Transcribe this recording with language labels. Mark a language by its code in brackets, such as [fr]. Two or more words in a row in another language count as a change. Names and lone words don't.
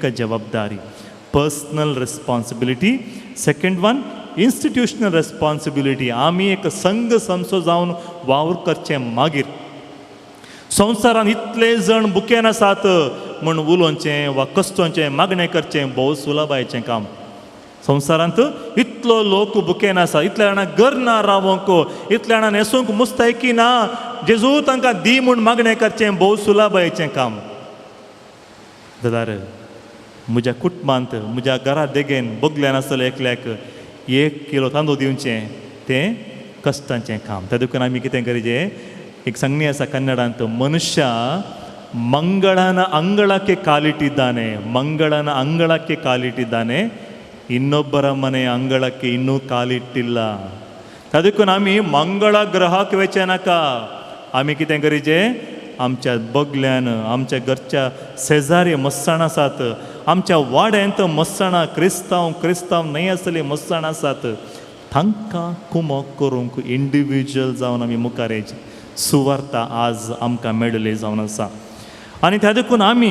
[kok] जबाबदारी [en] personal responsibility second one institutional responsibility [kok] आमी एक संघ संसो जावन वावर करचे मागीर संवसारान इतले जण बुकेन आसात म्हूण उलोवचें वा कश्टोवचें मागणें करचें भोव सुलभायचें काम संवसारांत इतलो लोक बुकेन आसा इतल्या जाणांक घर ना रावंक इतल्या जाणां न्हेसूंक मुस्तायकी ना जेजू तांकां दी म्हूण मागणें करचें भोव सुलभायचें काम जाल्यार म्हज्या कुटुंबांत म्हज्या घरा देगेन बगल्यान आसतलें एकल्याक 1 किलो तांदूळ दिवचें तें कश्टाचें काम त्या देखून आमी कितें करचें एक संज्ञा आसा कन्नडांत मनुष्य [kn] ಮಂಗಳನ ಅಂಗಳಕ್ಕೆ ಕಾಲಿಟ್ಟಿದ್ದಾನೆ ಮಂಗಳನ ಅಂಗಳಕ್ಕೆ ಕಾಲಿಟ್ಟಿದ್ದಾನೆ ಇನ್ನೊಬ್ಬರ ಮನೆ ಅಂಗಳಕ್ಕೆ ಇನ್ನೂ ಕಾಲಿಟ್ಟಿಲ್ಲ [kok] तादून आमी मंगळ ग्रहाक वेचे नाका आमी कितें करीचे आमच्या बगल्यान आमच्या घरच्या शेजारी मस्सण आसात आमच्या वाड्यांत मस्सणां क्रिस्तांव न्हय आसतलीं मस्सण आसात तांकां कुमक करूंक इंडिविज्युअल जावन आमी मुखार येवचें सुवार्ता आज आमकां मेळ्ळी जावन आसा आनी त्या देखून